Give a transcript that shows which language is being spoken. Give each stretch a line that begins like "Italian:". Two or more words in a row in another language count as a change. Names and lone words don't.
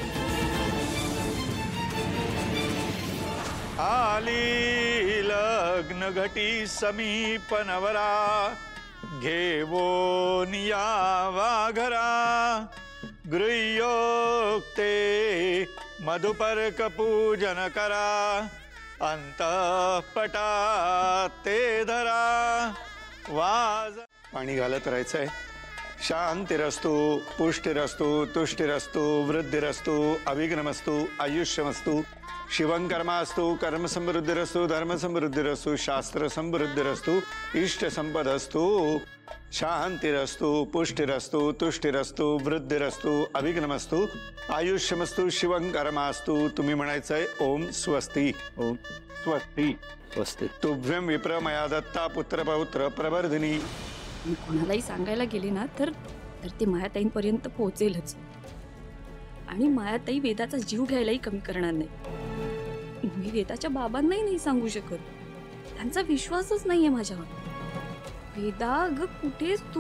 Marathi: आली लग्न घटी समीप नवरा घेवोन यावा घरा गृह्योक्ते मधुपर्क पूजन करा अंतःपटात ते धरा. वाज पाणी घालत राहायचंय.
Sanskrit: शांतिरस्तु पुष्टिरस्तु तुष्टिरस्तु वृद्धिरस्तु अभिघ्नमस्तु आयुष्यमस्तु शिवं कर्मास्तु कर्म समृद्धिरस्तु धर्म समृद्धिरस्तु शास्त्र समृद्धिरस्तु इष्ट संपदस्तु शांतिरस्तु पुष्टिरस्तु तुष्टिरस्तु वृद्धिरस्तु अभिघ्नमस्तु आयुष्यमस्तु शिवं कर्मास्तु.
Marathi: तुम्ही म्हणायचंय
Sanskrit: ओम स्वस्ति. ओम स्वस्ति.
Marathi: स्वस्ति.
Sanskrit: तुभ्यं विप्र मया दत्ता पुत्र पौत्र प्रवर्धिनी.
Marathi: मी कोणालाही सांगायला गेले ना तर ते मायाताईंपर्यंत पोहोचेलच. आणि मायाताई वेदाचा जीव घ्यायलाही कमी करणार नाही. मी वेदाच्या बाबांनाही नाही सांगू शकत, त्यांचा विश्वासच नाहीये माझ्यावर. वेदा, अगं कुठेस तू?